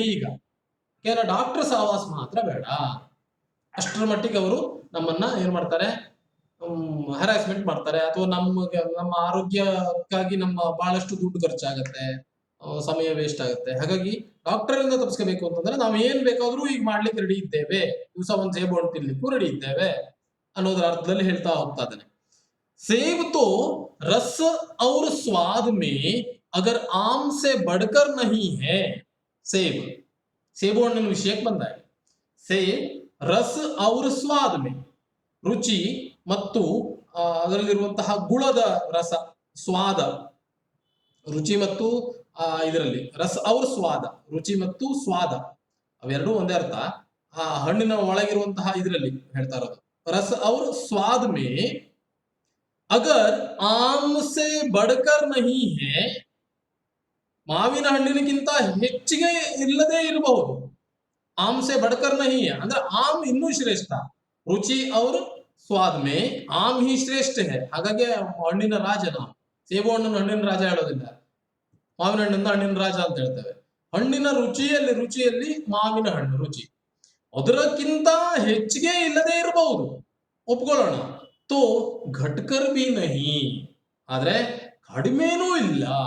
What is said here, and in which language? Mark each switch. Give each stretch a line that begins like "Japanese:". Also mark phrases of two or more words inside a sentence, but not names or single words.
Kannada: ಈಗ ಕೇವಲ ಡಾಕ್ಟರ್ ಸಹವಾಸ ಮಾತ್ರ ಬೇಡ, ಅಷ್ಟರ ಮಟ್ಟಿಗೆ ಅವರು ನಮ್ಮನ್ನ ಏನ್ ಮಾಡ್ತಾರೆ, ಹರಾಸ್ಮೆಂಟ್ ಮಾಡ್ತಾರೆ. ಅಥವಾ ನಮ್ಮ ಆರೋಗ್ಯಕ್ಕಾಗಿ ನಮ್ಮ ಬಹಳಷ್ಟು ದುಡ್ಡು ಖರ್ಚಾಗತ್ತೆ, ಸಮಯ ವೇಸ್ಟ್ ಆಗುತ್ತೆ. ಹಾಗಾಗಿ ಡಾಕ್ಟರ್ ಇಂದ ತಪ್ಪಿಸ್ಕೋಬೇಕು ಅಂತಂದ್ರೆ ನಾವು ಏನ್ ಬೇಕಾದ್ರೂ ಈಗ ಮಾಡ್ಲಿಕ್ಕೆ ರೆಡಿ ಇದ್ದೇವೆ, ದಿವಸ ಒಂದ್ ಸೇಬು ಹಣ್ಣು ತಿನ್ಲಿಕ್ಕೂ ರೆಡಿ ಇದ್ದೇವೆ ಅನ್ನೋದ್ರ ಅರ್ಥದಲ್ಲಿ ಹೇಳ್ತಾ ಹೋಗ್ತಾ ಇದ್ದಾನೆ.
Hindi: सेब तो रस और स्वाद में अगर आम से बढ़कर नहीं है.
Kannada: ಸೇಬು ಹಣ್ಣಿನ ವಿಷಯಕ್ಕೆ ಬಂದಾಗ
Hindi: सेब रस और स्वाद में,
Kannada: ರುಚಿ ಮತ್ತು ಅದರಲ್ಲಿರುವಂತಹ ಗುಳದ ರಸ, ಸ್ವಾದ, ರುಚಿ ಮತ್ತು ಇದರಲ್ಲಿ
Hindi: रस और स्वाद,
Kannada: ರುಚಿ ಮತ್ತು ಸ್ವಾದ ಅವೆರಡೂ ಒಂದೇ ಅರ್ಥ. ಆ ಹಣ್ಣಿನ ಒಳಗಿರುವಂತಹ ಇದರಲ್ಲಿ ಹೇಳ್ತಾ ಇರೋದು
Hindi: रस और स्वाद में अगर आम से बढ़कर नहीं है,
Kannada: ಮಾವಿನ ಹಣ್ಣಿನಕ್ಕಿಂತ ಹೆಚ್ಚಿಗೆ ಇಲ್ಲದೆ ಇರಬಹುದು.
Hindi: आम से बढ़कर नहीं है
Kannada: ಅಂದ್ರೆ ಆಮ್ ಇನ್ನೂ ಶ್ರೇಷ್ಠ.
Hindi: ರುಚಿ और स्वाद में ಆಮ್ ही ಶ್ರೇಷ್ಠ है.
Kannada: ಹಾಗಾಗಿ ಹಣ್ಣಿನ ರಾಜ ನಾವು. ಸೇಬು ಹಣ್ಣನ್ನು ಹಣ್ಣಿನ ರಾಜ ಹೇಳೋದಿಲ್ಲ, ಮಾವಿನ ಹಣ್ಣಿಂದ ಹಣ್ಣಿನ ರಾಜ ಅಂತ ಹೇಳ್ತೇವೆ. ಹಣ್ಣಿನ ರುಚಿಯಲ್ಲಿ ಮಾವಿನ ಹಣ್ಣು ರುಚಿ ಅದರಕ್ಕಿಂತ ಹೆಚ್ಚಿಗೆ ಇಲ್ಲದೆ ಇರಬಹುದು, ಒಪ್ಕೊಳ್ಳೋಣ.
Hindi: तो घटकर भी नहीं,
Kannada: ಆದ್ರೆ ಕಡಿಮೆನೂ ಇಲ್ಲ.